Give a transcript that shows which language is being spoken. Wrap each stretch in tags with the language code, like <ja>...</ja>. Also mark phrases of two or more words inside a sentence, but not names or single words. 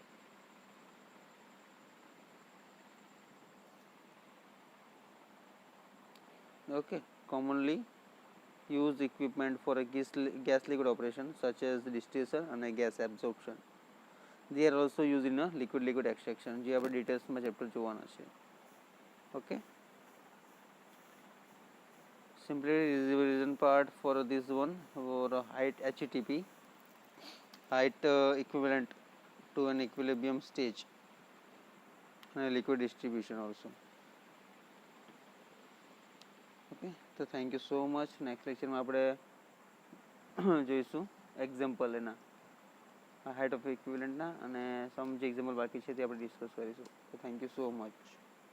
<en>Okay, commonly used equipment for a gas liquid operation such as distillation and a gas absorption. They are also used in a liquid extraction.</en> <gu>જે આપણે ડિટેલ્સમાં ચેપ્ટર જોવાના છે.</gu> <en>Okay, simply revision part for this one for height HTP, height equivalent to an equilibrium stage and liquid distribution also. Okay, so thank you so much. Next lecture</en> <gu>માં આપણે જોઈશું એક્ઝામ્પલ એના</gu> <en>height of equivalent</en> <gu>ના અને સમ જે એક્ઝામ્પલ બાકી છે તે આપણે ડિસ્કસ કરીશું.</gu> <en>thank you so much.</en>